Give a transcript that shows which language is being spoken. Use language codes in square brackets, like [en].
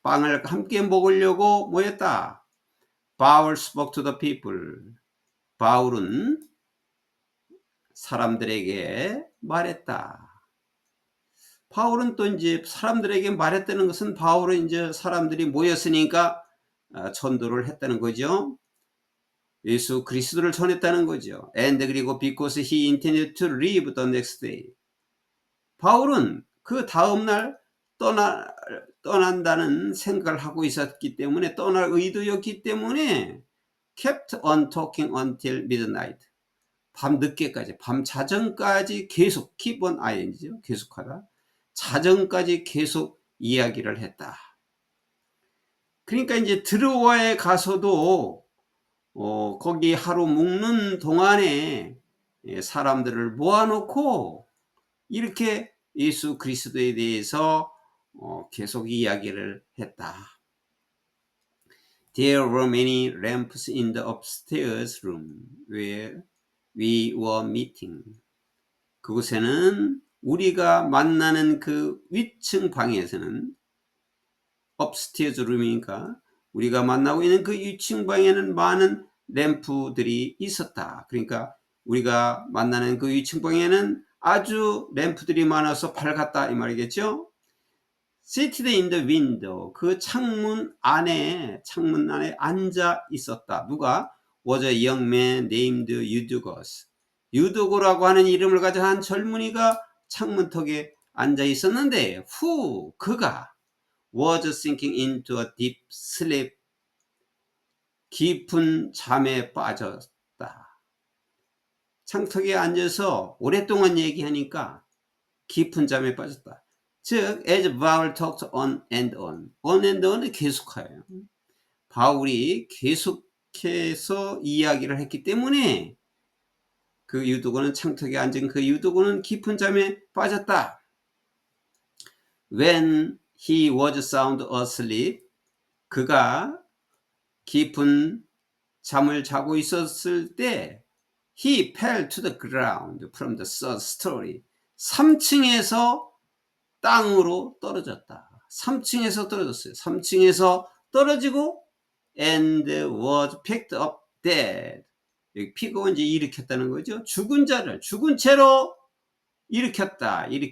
[ko] 빵을 함께 먹으려고 모였다. [en] Paul spoke to the people. [ko] 바울은 사람들에게 말했다. 바울은 또 이제 사람들에게 말했다는 것은 바울은 이제 사람들이 모였으니까 전도를 했다는 거죠. 예수 그리스도를 전했다는 거죠. [en] And 그리고 because he intended to leave the next day. [ko] 바울은 그 다음날 떠난다는 생각을 하고 있었기 때문에, 떠날 의도였기 때문에 [en] kept on talking until midnight. [ko] 밤 늦게까지, 밤 자정까지 계속, keep on ing죠. 계속하다. 자정까지 계속 이야기를 했다. 그러니까 이제 드로아에 가서도 거기 하루 묵는 동안에 사람들을 모아놓고 이렇게 예수 그리스도에 대해서 계속 이야기를 했다. [en] There were many lamps in the upstairs room where we were meeting. [ko] 그곳에는 우리가 만나는 그 위층 방에서는, upstairs room이니까 우리가 만나고 있는 그 위층 방에는 많은 램프들이 있었다. 그러니까 우리가 만나는 그 위층 방에는 아주 램프들이 많아서 밝았다 이 말이겠죠. [en] Seated in the window, [ko] 그 창문 안에 앉아 있었다. 누가? [en] Was a young man named Eutychus. [ko] 유두고라고 하는 이름을 가진 한 젊은이가 창문턱에 앉아 있었는데, 그가 [en] was sinking into a deep sleep, [ko] 깊은 잠에 빠졌다. 창턱에 앉아서 오랫동안 얘기하니까 깊은 잠에 빠졌다. [en] 즉, as Paul talked on and on은 [ko] 계속하여요. 바울이 계속해서 이야기를 했기 때문에 그 유두고는, 창턱에 앉은 그 유두고는 깊은 잠에 빠졌다. [en] When he was sound asleep, [ko] 그가 깊은 잠을 자고 있었을 때 [en] he fell to the ground from the third story. [ko] 3층에서 땅으로 떨어졌다. 3층에서 떨어졌어요. 3층에서 떨어지고 [en] and was picked up dead. [ko] 여기 픽업은 이제 일으켰다는 거죠. 죽은 채로 일으켜졌다.